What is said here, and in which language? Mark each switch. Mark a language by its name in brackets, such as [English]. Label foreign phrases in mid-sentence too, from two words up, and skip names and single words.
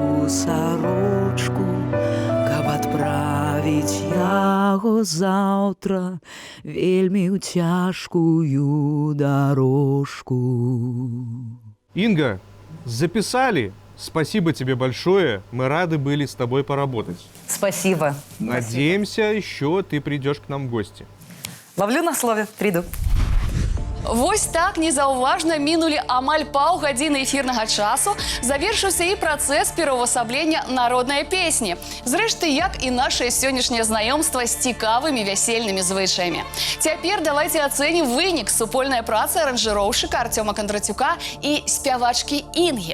[Belarusian] сарочку, каб адправіць яго заўтра вельмі ў цяжкую дорожку. [Russian] Инга, записали? Спасибо тебе большое. Мы рады были с тобой поработать. Спасибо. Надеемся, еще ты придешь к нам в гости. Ловлю на слове, приду. [Belarusian] Вось так незаўважна мінулі амаль паўгадзіны эфірнага часу, завершыўся і працэс пераўвасаблення народнай песні. Зрэшты, як і нашае сённяшняе знаёмства з цікавымі вясельнымі звычаямі. Цяпер давайце ацэнім вынік супольнай працы аранжыроўшчыка Артёма Кондратюка і спявачкі Інгі.